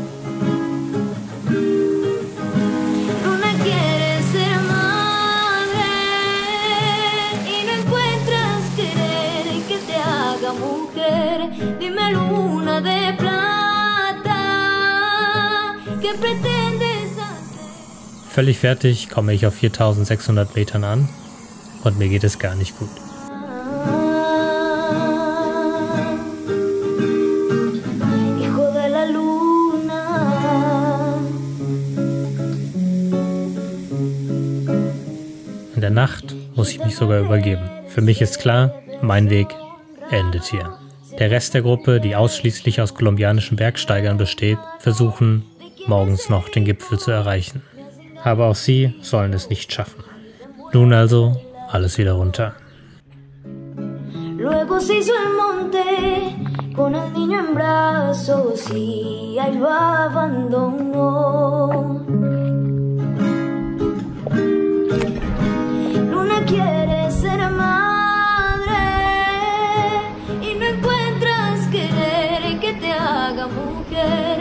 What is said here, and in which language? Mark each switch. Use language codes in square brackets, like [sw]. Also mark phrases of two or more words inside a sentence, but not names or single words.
[es] Luna quiere ser madre y no encuentras querer que te haga mujer. Dime, luna de plata, ¿qué pretendes hacer? [de] Völlig fertig komme ich auf 4600 Metern an und mir geht es gar nicht gut. In der Nacht muss ich mich sogar übergeben. Für mich ist klar, mein Weg endet hier. Der Rest der Gruppe, die ausschließlich aus kolumbianischen Bergsteigern besteht, versuchen morgens noch den Gipfel zu erreichen. Aber auch sie sollen es nicht schaffen. Nun also alles wieder runter. [es] Luego se hizo el monte con el niño en brazos y ahí lo abandonó. Luna quiere ser madre y no encuentras querer que te haga mujer.